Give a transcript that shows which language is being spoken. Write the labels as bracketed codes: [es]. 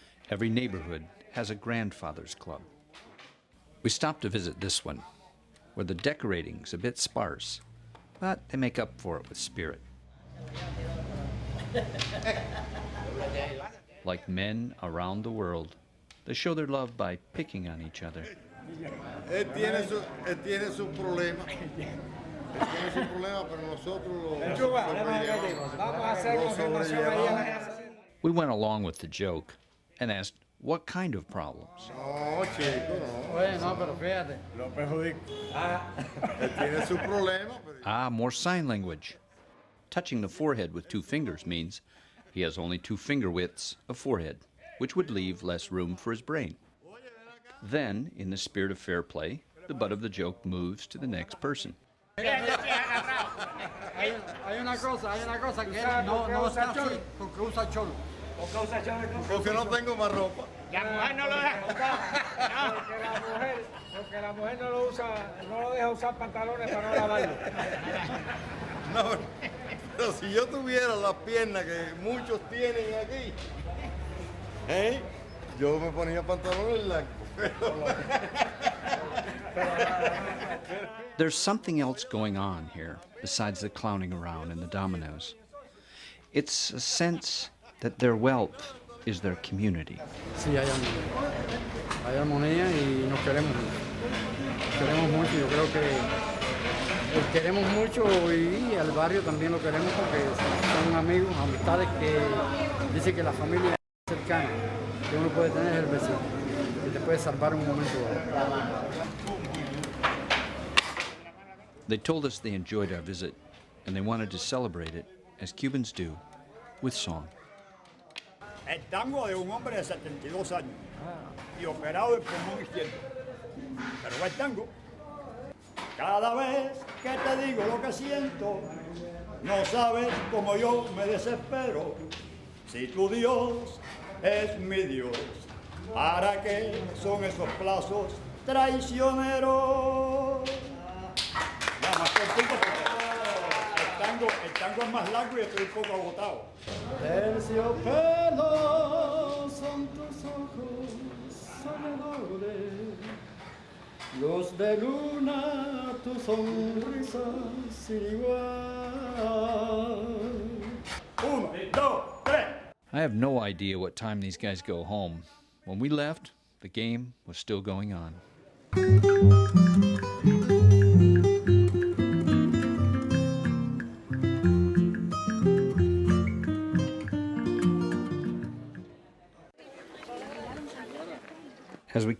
[en] Every neighborhood has a grandfather's club. We stopped to visit this one, where the decorating's a bit sparse, but they make up for it with spirit. Like men around the world, they show their love by picking on each other. [es] Él tiene su problema. Tiene su problema, pero nosotros [en] We went along with the joke and asked what kind of problems. [es] No, chico, no. Oye, no, pero fíjate, lo perjudico. Él tiene su problema. [en] Ah, more sign language. Touching the forehead with 2 fingers means he has only 2 finger widths of forehead, which would leave less room for his brain. Then, in the spirit of fair play, the butt of the joke moves to the next person. [es] Hay una cosa que no está así porque usa cholo. Porque no tengo más ropa. La mujer no lo deja. Porque la mujer no lo deja usar pantalones para no lavarlo. No, pero si yo tuviera las piernas que muchos tienen aquí, yo me ponía pantalones blancos. [en] There's something else going on here besides the clowning around and the dominoes. It's a sense that their wealth is their community. [es] Sí, hay armonía y nos queremos mucho. Queremos mucho, yo creo que queremos mucho y al barrio también lo queremos porque son amigos, amistades que dicen que la familia cercana que uno puede tener es el vecino, que te puede salvar un momento dado. [en] They told us they enjoyed our visit and they wanted to celebrate it, as Cubans do, with song. [es] El tango de un hombre de 72 años y operado del pulmón izquierdo. Pero va el tango. Cada vez que te digo lo que siento, no sabes cómo yo me desespero. Si tu Dios es mi Dios, ¿para qué son esos plazos traicioneros? Ya, más cortito porque el tango es más largo y estoy un poco agotado. Terciopelo son tus ojos soñadores, luz de luna tu sonrisa sin igual. 1, 2, 3. [en] I have no idea what time these guys go home. When we left, the game was still going on. As we